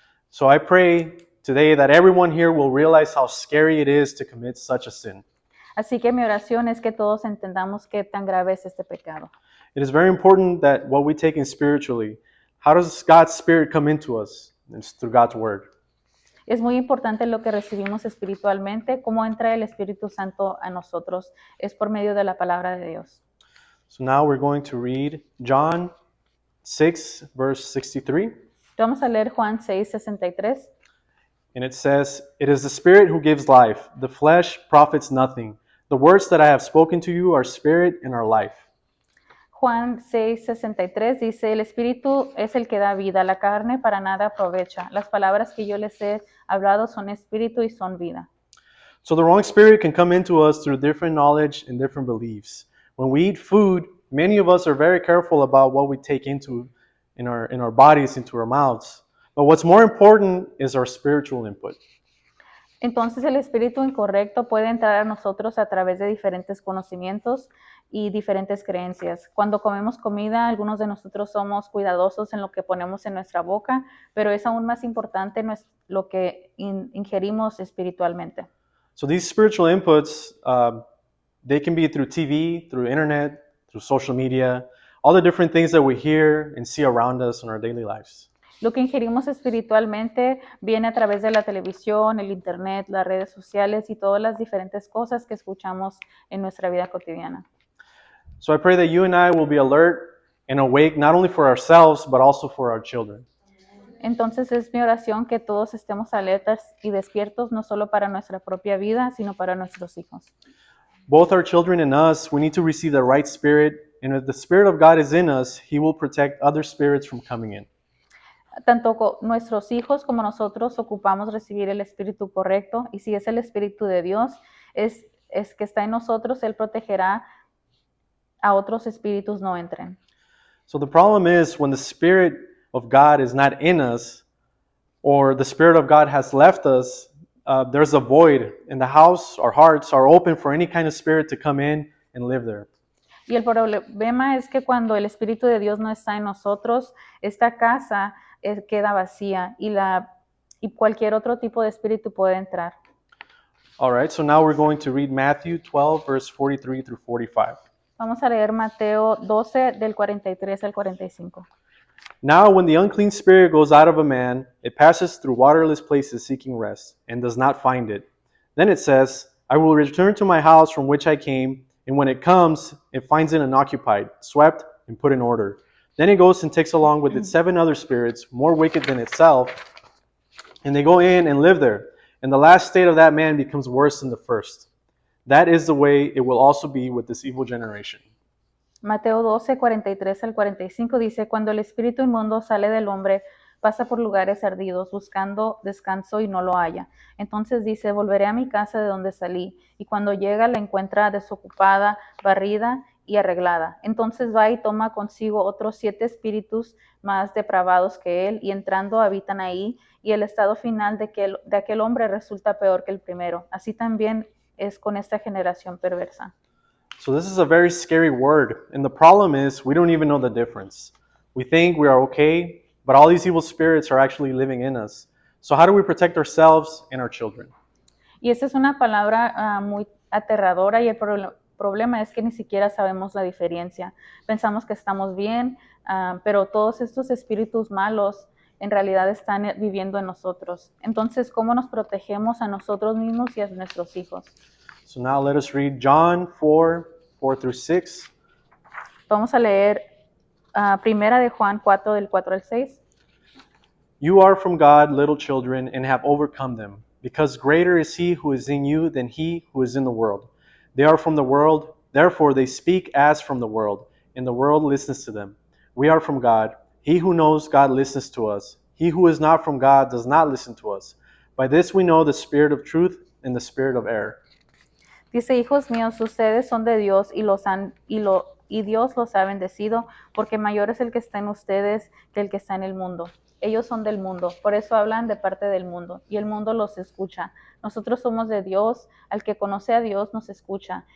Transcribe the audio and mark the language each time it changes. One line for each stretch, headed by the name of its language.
English: So I pray today that everyone here will realize how scary it is to commit such a sin.
Spanish: Así que mi oración es que todos entendamos qué tan grave es este pecado.
English: It is very important that what we take in spiritually, how does God's Spirit come into us? It's through God's Word.
Spanish: Es muy importante lo que recibimos espiritualmente, cómo entra el Espíritu Santo a nosotros, es por medio de la palabra de Dios.
English: So now we're going to read John 6, verse 63.
Spanish: Vamos a leer Juan 6:63.
English: And it says, "It is the Spirit who gives life. The flesh profits nothing. The words that I have spoken to you are spirit and are life."
Spanish: Juan 6:63 dice, el Espíritu es el que da vida, la carne para nada aprovecha. Las palabras que yo les he hablado son espíritu y son vida.
English: So the wrong spirit can come into us through different knowledge and different beliefs. When we eat food, many of us are very careful about what we take into in our bodies, into our mouths. But what's more important is our spiritual input.
Spanish: Entonces el espíritu incorrecto puede entrar a nosotros a través de diferentes conocimientos y diferentes creencias. Cuando comemos comida, algunos de nosotros somos cuidadosos en lo que ponemos en nuestra boca, pero es aún más importante lo que ingerimos espiritualmente.
English: So these spiritual inputs, they can be through TV, through internet, through social media, all the different things that we hear and see around us in our daily lives.
Spanish: Lo que ingerimos espiritualmente viene a través de la televisión, el internet, las redes sociales y todas las diferentes cosas que escuchamos en nuestra vida cotidiana.
English: So I pray that you and I will be alert and awake not only for ourselves, but also for our children.
Spanish: Entonces es mi oración que todos estemos alertas y despiertos no solo para nuestra propia vida, sino para nuestros hijos.
English: Both our children and us, we need to receive the right spirit, and if the Spirit of God is in us, He will protect other spirits from coming in.
Spanish: Tanto nuestros hijos como nosotros ocupamos recibir el espíritu correcto, y si es el espíritu de Dios, es que está en nosotros, Él protegerá a otros espíritus no entren.
English: So the problem is when the Spirit of God is not in us, or the Spirit of God has left us, there's a void in the house. Our hearts are open for any kind of spirit to come in and live there.
Spanish: Y el problema es que cuando el Espíritu de Dios no está en nosotros, esta casa queda vacía y cualquier otro tipo de espíritu puede entrar.
English: All right, so now we're going to read Matthew 12, verse 43 through 45.
Spanish: Vamos a leer Mateo 12 del 43 al 45.
English: Now when the unclean spirit goes out of a man, it passes through waterless places seeking rest, and does not find it. Then it says, I will return to my house from which I came, and when it comes, it finds it unoccupied, swept, and put in order. Then it goes and takes along with it 7 other spirits, more wicked than itself, and they go in and live there. And the last state of that man becomes worse than the first. That is the way it will also be with this evil generation.
Spanish: Mateo 12, 43 al 45 dice, cuando el espíritu inmundo sale del hombre, pasa por lugares ardidos, buscando descanso y no lo halla. Entonces dice, volveré a mi casa de donde salí, y cuando llega la encuentra desocupada, barrida y arreglada. Entonces va y toma consigo otros 7 espíritus más depravados que él, y entrando habitan ahí, y el estado final de aquel hombre resulta peor que el primero. Así también es con esta generación perversa.
English: So this is a very scary word, and the problem is we don't even know the difference. We think we are okay, but all these evil spirits are actually living in us. So how do we protect ourselves and our children?
Spanish: Y esa es una palabra muy aterradora, y el problema es que ni siquiera sabemos la diferencia. Pensamos que estamos bien, pero todos estos espíritus malos en realidad están viviendo en nosotros. Entonces, ¿cómo nos protegemos a nosotros mismos y a nuestros hijos?
English: So now let us read John 4, 4 through 6.
Spanish: Vamos a leer Primera de Juan 4, del 4 al 6.
English: You are from God, little children, and have overcome them, because greater is he who is in you than he who is in the world. They are from the world, therefore they speak as from the world, and the world listens to them. We are from God. He who knows God listens to us. He who is not from God does not listen to us. By this we know the spirit of truth and the spirit of error.
Spanish: Dice, hijos míos, ustedes son de Dios y Dios los ha bendecido, porque mayor es el que está en ustedes que el que está en el mundo. Ellos son del mundo, por eso hablan de parte del mundo, y el mundo los escucha. Nosotros somos de Dios, al que conoce a Dios nos escucha.